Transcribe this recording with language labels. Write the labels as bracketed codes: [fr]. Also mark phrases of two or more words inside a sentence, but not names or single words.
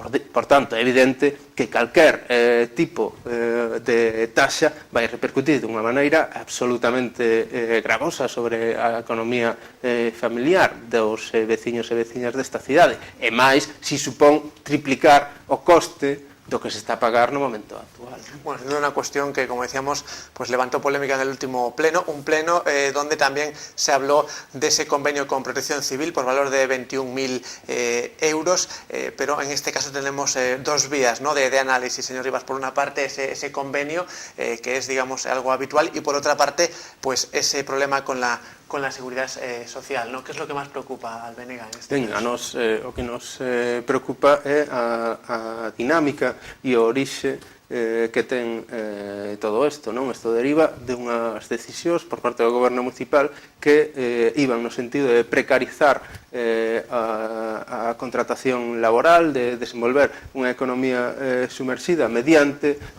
[gl] Por tanto, é evidente que calquer tipo de taxa vai repercutir dunha maneira absolutamente gravosa sobre a economía familiar dos veciños e veciñas desta cidade, e máis si supón triplicar o coste do que se está a pagar no momento actual. [es] Bueno, es una cuestión que, como decíamos, pues levantó polémica en el último pleno, un pleno donde también se habló de ese convenio con Protección Civil por valor de 21.000 euros, pero en este caso tenemos dos vías, ¿no?, de análisis, señor Rivas. Por una parte, ese convenio, que es, digamos, algo habitual, y por otra parte, pues ese problema con la seguridad social, ¿no? Que es lo que máis preocupa al BNG en este caso? A [gl] nos, o que nos preocupa é a dinámica e o orixe que ten todo isto, non? Isto deriva de unhas decisións por parte do goberno municipal que iban no sentido de precarizar a contratación laboral, de desenvolver unha economía sumerxida mediante